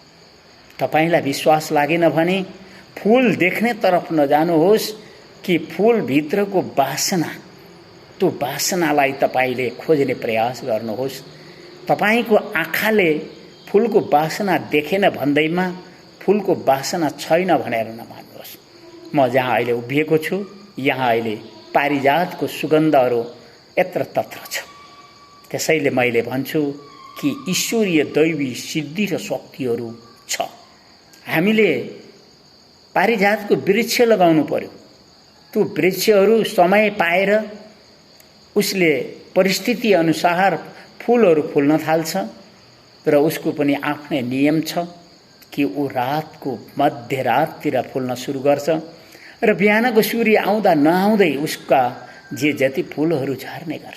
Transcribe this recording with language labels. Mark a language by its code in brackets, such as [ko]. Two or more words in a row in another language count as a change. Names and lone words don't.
[ne] तपाईलाई विश्वास लागेन भने फूल देख्ने तरफ नजानुहोस् कि फूलभित्रको वासना, त्यो वासनालाई तपाईले खोज्ने प्रयास गर्नुहोस्। तपाईको आँखाले फूलको वासना देखेन भन्दैमा फूलको वासना छैन भनेर नमान्नुहोस्। म जहाँ अहिले उभिएको छु, यहाँ अहिले पारिजातको सुगन्धहरू यत्र तत्र छ। त्यसैले मैले भन्छु कि ईश्वरीय दैवी सिद्धि र शक्तिहरू छ। हामीले पारिजातको वृक्ष लगाउनु पर्यो। त्यो वृक्षहरू समय पाएर उसले परिस्थिति अनुसार फूलहरू फुल्न थाल्छ र उसको पनि आफ्नै नियम छ कि ऊ रातको मध्यराततिर फुल्न सुरु गर्छ र बिहानको सूर्य आउँदा नआउँदै उसका जति फूलहरू झर्ने गर्छ।